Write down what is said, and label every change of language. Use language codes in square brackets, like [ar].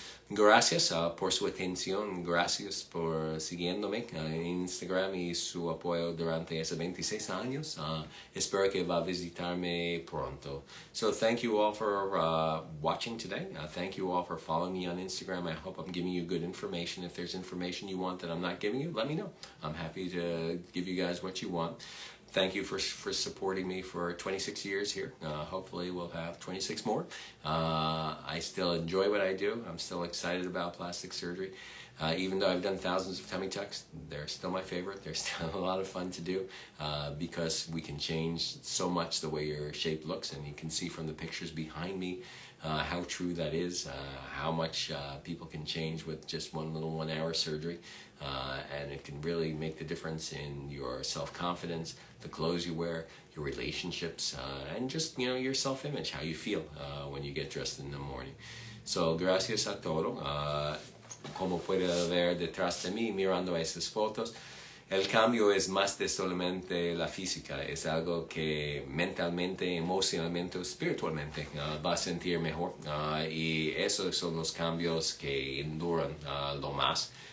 [es] Gracias por su atención, gracias por siguiéndome en Instagram y su apoyo durante esos 26 años. Espero que va a visitarme pronto. [en] So thank you all for watching today. Thank you all for following me on Instagram. I hope I'm giving you good information. If there's information you want that I'm not giving you, let me know. I'm happy to give you guys what you want. Thank you for supporting me for 26 years here. Hopefully we'll have 26 more. I still enjoy what I do. I'm still excited about plastic surgery. Even though I've done thousands of tummy tucks, they're still my favorite. They're still a lot of fun to do because we can change so much the way your shape looks, and you can see from the pictures behind me how true that is, how much people can change with just one little 1 hour surgery. And it can really make the difference in your self-confidence, the clothes you wear, your relationships, and just, your self-image, how you feel when you get dressed in the morning. [es] So, gracias a todo. Como puede ver detrás de mí, mirando esas fotos, el cambio es más de solamente la física, es algo que mentalmente, emocionalmente, espiritualmente va a sentir mejor. Y esos son los cambios que enduran lo más.